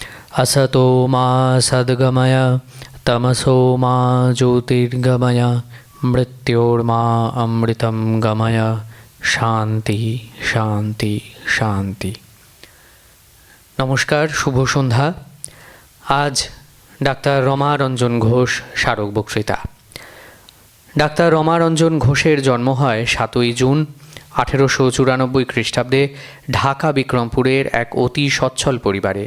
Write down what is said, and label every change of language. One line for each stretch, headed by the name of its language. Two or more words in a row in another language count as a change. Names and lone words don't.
Sanskrit: असतो मा सद्गमय तमसो मा ज्योतिर्गमय मृत्योर्मा अमृतं गमय শান্তি শান্তি শান্তি।
Bangla: নমস্কার, শুভ সন্ধ্যা। আজ ডাক্তার রমারঞ্জন ঘোষ স্মারক বক্তৃতা। ডাক্তার রমারঞ্জন ঘোষের জন্ম হয় 7ই জুন 1894 খ্রিস্টাব্দে ঢাকা বিক্রমপুরের এক অতি সচ্ছল পরিবারে।